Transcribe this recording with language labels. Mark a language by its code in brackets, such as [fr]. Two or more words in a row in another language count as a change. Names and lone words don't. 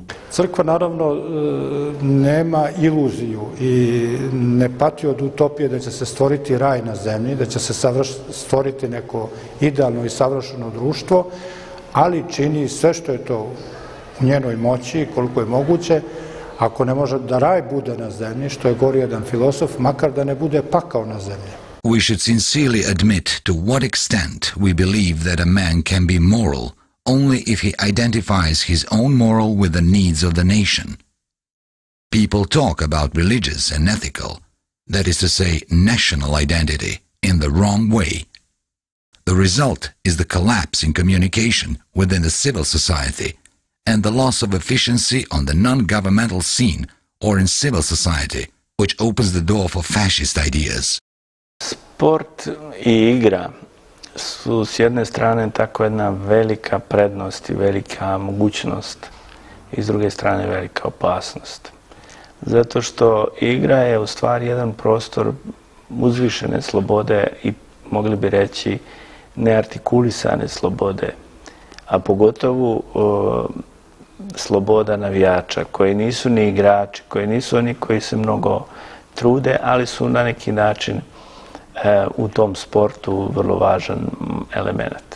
[sr] Crkva naravno nema iluziju i ne pati od utopije da će se stvoriti raj na zemlji, da će se stvoriti neko idealno i savršeno društvo, ali čini sve što je to u njenoj moći, koliko je moguće. Ako ne može da raj bude na zemlji, što je govorio jedan filosof, makar da ne bude pakao na zemlji. [en] We should sincerely admit to what extent we believe that a man can be moral only if he identifies his own moral with the needs of the nation. People talk about religious and ethical, that is to say, national identity, in the wrong way. The result is the collapse in communication within the civil society and the loss of efficiency on the non-governmental scene or in civil society, which opens the door for fascist ideas. [sr] Sport i igra su s jedne strane tako jedna velika prednost i velika mogućnost i s druge strane velika opasnost. Zato što igra je u stvari jedan prostor uzvišene slobode i mogli bi reći neartikulisane slobode, a pogotovo sloboda navijača koji nisu ni igrači, koji nisu oni koji se mnogo trude, ali su na neki način u tom sportu vrlo važan element.